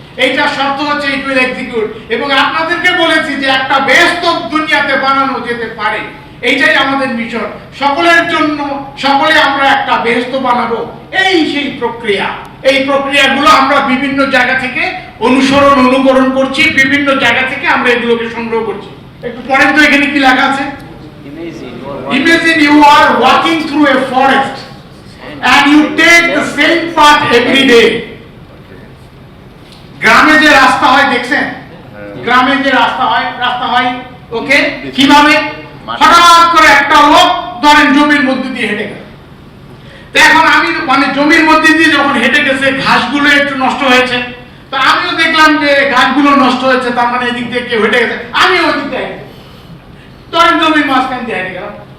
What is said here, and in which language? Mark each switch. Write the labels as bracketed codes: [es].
[bn] এইটা শর্ত হচ্ছে [en] it will execute। [bn] এবং আপনাদেরকে বলেছি যে একটা বেহেশত দুনিয়াতে বানানো যেতে পারে, এইটাই আমাদের মিশন। সকলের জন্য, সকলে আমরা একটা বেহেশত বানাবো, এই সেই প্রক্রিয়া। এই প্রক্রিয়াগুলো আমরা বিভিন্ন জায়গা থেকে অনুকরণ করছি, বিভিন্ন জায়গা থেকে আমরা এগুলোকে সংগ্রহ করছি। একটু পরের তো এখানে কি লেখা আছে? [en] Imagine you are walking through a forest and you take the same path every day. [bn] গ্রামে যে রাস্তা হয় দেখছেন, গ্রামে যে রাস্তা হয় ওকে কিভাবে হঠাৎ করে একটা লোক ধরেন জমির মধ্যে দিয়ে হেঁটে গেল। তো এখন আমি মানে জমির মধ্যে দিয়ে যখন হেঁটে গেছে ঘাসগুলো একটু নষ্ট হয়েছে, তো আমিও দেখলাম যে ঘাসগুলো নষ্ট হয়েছে, তার মানে এদিক দিয়ে কেউ হেঁটে গেছে, আমি ওই দিক দিয়ে ধরেন জমির মাঝখান দিয়ে হেঁটে গেলাম।